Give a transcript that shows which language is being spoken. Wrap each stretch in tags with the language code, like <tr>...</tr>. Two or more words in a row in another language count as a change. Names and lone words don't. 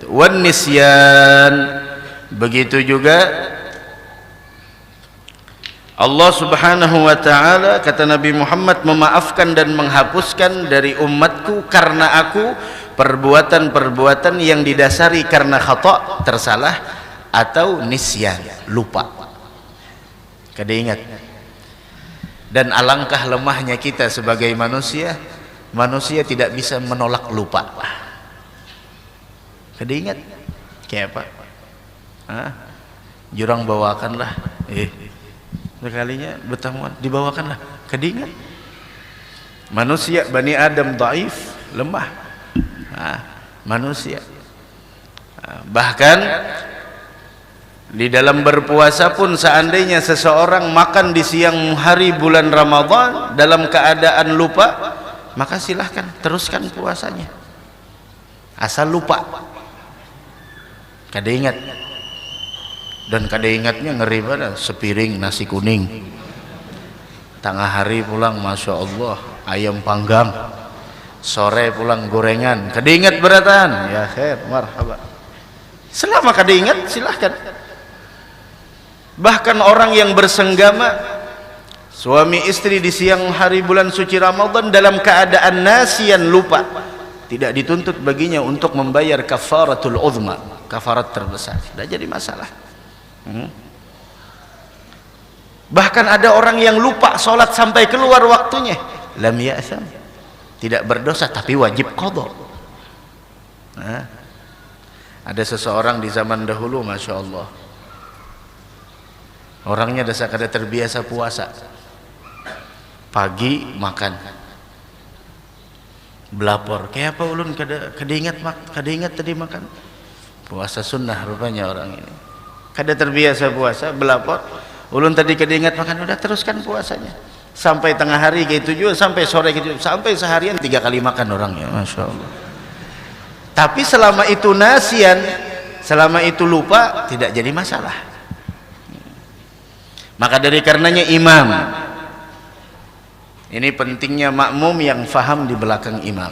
<ar>Wan nisyan,</ar> <bjn>begitu juga Allah</bjn> <ar>Subhanahu wa taala,</ar> <bjn>kata Nabi Muhammad, memaafkan dan menghapuskan dari umatku karena aku perbuatan-perbuatan yang didasari karena khata', tersalah, atau nisyan, lupa. Kada ingat. Dan alangkah lemahnya kita sebagai manusia, manusia tidak bisa menolak lupa. Kada ingat. Kayak apa? Jurang bawakanlah. Sekalinya bertemuan dibawakanlah, kedingat. Manusia Bani Adam dhaif, lemah, manusia. Bahkan di dalam berpuasa pun, seandainya seseorang makan di siang hari bulan Ramadan dalam keadaan lupa, maka silahkan teruskan puasanya, asal lupa, kada ingat. Dan kada ingatnya ngeri pada sepiring nasi kuning, tengah hari pulang</bjn> <ar>masya Allah</ar> <bjn>ayam panggang, sore pulang gorengan, kada ingat beratan,</bjn> <ar>ya khair, marhaba.</ar> <bjn>Selama kada ingat silahkan. Bahkan orang yang bersenggama suami istri di siang hari bulan suci Ramadan dalam keadaan nasian, lupa, tidak dituntut baginya untuk membayar</bjn> <ar>kafaratul uzma,</ar> <bjn>kafarat terbesar, tidak jadi masalah. Bahkan ada orang yang lupa sholat sampai keluar waktunya,</bjn> <ar>lam ya'sam,</ar> <bjn>tidak berdosa tapi wajib qadha. Ada seseorang di zaman dahulu,</bjn> <ar>masya Allah,</ar> <bjn>orangnya dasar kada terbiasa puasa, pagi makan belapor, kayak apa ulun kada ingat tadi makan, puasa sunnah rupanya orang ini, kada terbiasa puasa belapor, ulun tadi kada ingat makan, udah teruskan puasanya sampai tengah hari kayak itu juga, sampai sore gitu, sampai seharian 3 kali makan orangnya,</bjn> <ar>masya Allah.</ar> <bjn>Tapi selama itu nasian, selama itu lupa, tidak jadi masalah. Maka dari karenanya imam, ini pentingnya makmum yang faham di belakang imam.</bjn>